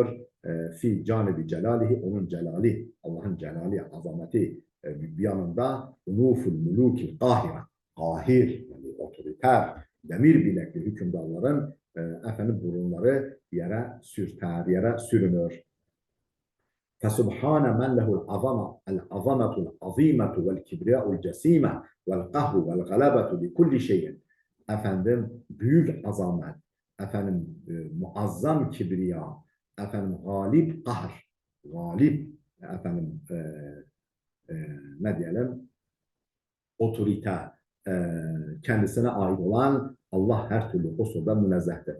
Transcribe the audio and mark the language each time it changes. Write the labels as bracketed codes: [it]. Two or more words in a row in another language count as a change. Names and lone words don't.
[ar] في جانب جلاله [tr] onun celali, Allah'ın celali, azameti bir yanında [ar] أنوف الملوك القاهرة. [tr] Kahir yani otoriter, demir bilekli hükümdarların efendim burunları yere sürter, yere sürünür. [ar] فسبحان من له العظمة العظيمة والكبرياء الجسيمة والقهر والغلبة لكل شيء. [tr] Efendim büyük azamet, efendim muazzam kibriya, efendim galip kahr, galip efendim ne diyelim otorite kendisine ait olan Allah her türlü kusurdan münezzehtir.